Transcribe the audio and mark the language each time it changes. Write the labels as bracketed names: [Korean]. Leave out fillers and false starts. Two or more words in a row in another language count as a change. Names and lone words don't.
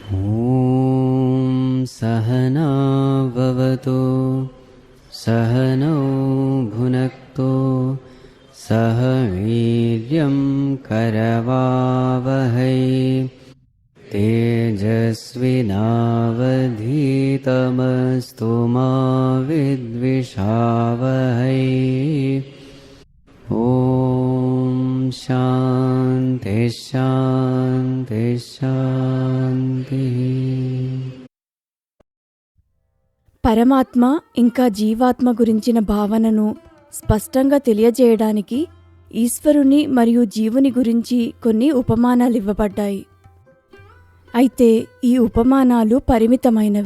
[Sanskrit] ॐ सहना भवतु सहनौ भुनक्तु सह वीर्यं करवावहै तेजस्विनावधीतमस्तु मा विद्विषावहै। ॐ शान्ति शान्ति शान्तिः। [Telugu] పరమాత్మ ఇంకా జీవాత్మ గురించిన భావనను స్పష్టంగా తెలియజేయడానికి ఈశ్వరుని మరియు జీవుని గురించి కొన్ని ఉపమానాలు ఇవ్వబడ్డాయి. అయితే ఈ ఉపమానాలు పరిమితమైనవి.